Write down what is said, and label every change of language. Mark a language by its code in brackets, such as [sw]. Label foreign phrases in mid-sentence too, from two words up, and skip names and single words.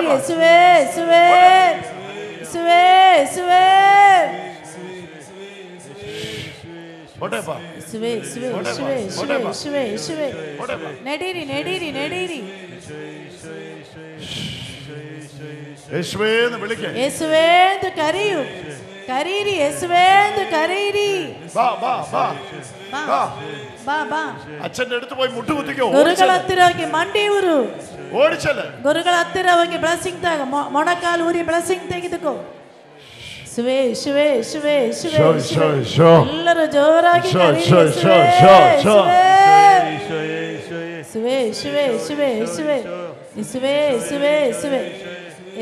[kn] ಯೇಸುವೇ ಯೇಸುವೇ ಯೇಸುವೇ ಯೇಸುವೇ ಯೇಸುವೇ ಯೇಸುವೇ ಯೇಸುವೇ ಯೇಸುವೇ ಯೇಸುವೇ. ನಡೀರಿ ನಡೀರಿ ನಡೀರಿ. ಯೇಸುವೇ ಎಂದು ವಿಳಿಕೆ. ಯೇಸುವೇ ಎಂದು ಕರೆಯು. ಕರೀರಿ. ಯೇಸುವೇ ಎಂದು ಕರೀರಿ. ಬಾ ಬಾ ಬಾ ಬಾ ಬಾ ಬಾ. [ml] ಅಚ್ಚನ അടുത്ത് പോയി മുട്ടുകുത്തിക്കോ. [kn] ಗುರುಗಳ ಹತ್ತಿರ ಹೋಗಿ ಮಂಡಿ ಊರು. ಓಡಿಸಲ್ಲ. ಗುರುಗಳ ಹತ್ತಿರ ಹೋಗಿ ಬ್ಲೆಸ್ಸಿಂಗ್ ತಗ, ಮೊಣಕಾಲು ಊರಿ ಬ್ಲೆಸ್ಸಿಂಗ್ ತೆಗೆದುಕೋ. ಶಿವೇ ಶಿವೇ ಶಿವೇ ಶಿವೇ. ಎಲ್ಲರೂ ಜೋರಾಗಿ ಕರೀರಿ. ಶಿವೇ ಶಿವೇ ಶಿವೇ ಶಿವೇ ಶಿವೇ ಶಿವೇ ಶಿವೇ ಶಿವೇ.